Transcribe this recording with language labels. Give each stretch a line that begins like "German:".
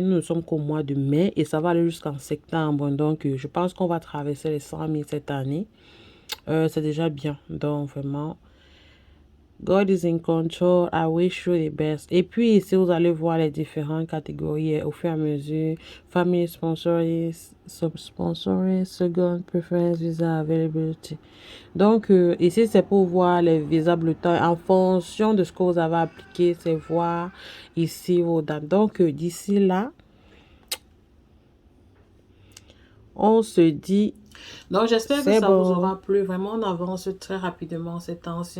French: Nous sommes qu'au mois de mai et ça va aller jusqu'en septembre. Donc, je pense qu'on va traverser les 100 000 cette année. C'est déjà bien. Donc, vraiment,
English: God is in control. I wish you the best.
French: Et puis, ici, vous allez voir les différentes catégories au fur et à mesure.
English: Family sponsoring, sub-sponsoring, second preference, visa availability.
French: Donc, ici, c'est pour voir les visas bleutons. En fonction de ce que vous avez appliqué, c'est voir ici vos dates. Donc, d'ici là, on se dit... Donc, j'espère que ça vous aura plu. Vraiment, on avance très rapidement ces temps-ci.